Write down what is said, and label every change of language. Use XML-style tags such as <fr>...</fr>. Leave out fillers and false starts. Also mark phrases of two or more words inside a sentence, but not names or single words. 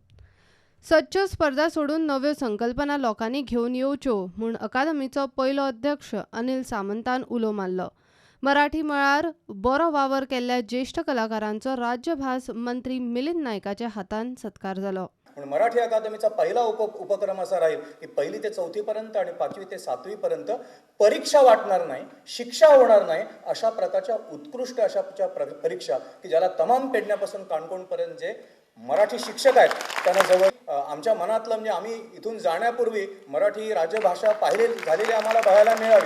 <kok>सदच्यो स्पर्धा सोडून नव्यो संकल्पना लोकांनी घेवन येवच्यो म्हूण अकादमीचो पयलो अध्यक्ष अनिल सामंतान उलो मारलो। मराठी मळार बरो वावर केल्ल्या ज्येष्ठ कलाकारांचो राज्यभास मंत्री मिलिंद नायकाच्या हातान सत्कार जालो।</kok> <mr>मराठी अकादमीचा पहिला उपक्रम असा राहील की 1ली ते 4थी पर्यंत आणि 5वी ते 7वी पर्यंत परीक्षा वाटणार नाही, शिक्षा होणार नाही, अशा प्रकारच्या उत्कृष्ट अशा परीक्षा की ज्याला तमाम पेडण्यापासून काणकोणपर्यंत जे मराठी शिक्षक आहेत त्यांना जवळ आमच्या मनातलं म्हणजे आम्ही इथून जाण्यापूर्वी मराठी राज्यभाषा झालेली आम्हाला बघायला मिळावी।</mr>